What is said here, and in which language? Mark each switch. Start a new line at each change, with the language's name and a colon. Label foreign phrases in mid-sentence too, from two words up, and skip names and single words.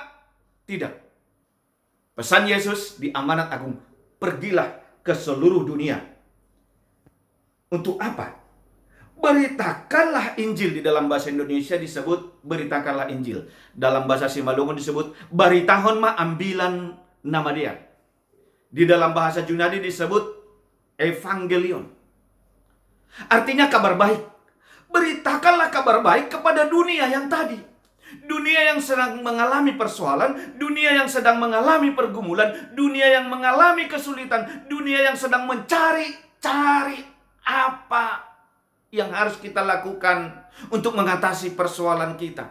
Indonesian: Tidak. Pesan Yesus di amanat agung, pergilah ke seluruh dunia. Untuk apa? Beritakanlah Injil. Di dalam bahasa Indonesia disebut beritakanlah Injil. Dalam bahasa Simalungun disebut
Batak Simalungun: baritahon ma ambilan nama dia.
Indonesian: Di dalam bahasa Junani disebut evangelion. Artinya kabar baik. Beritakanlah kabar baik kepada dunia yang tadi. Dunia yang sedang mengalami persoalan, dunia yang sedang mengalami pergumulan, dunia yang mengalami kesulitan, dunia yang sedang mencari apa yang harus kita lakukan untuk mengatasi persoalan kita.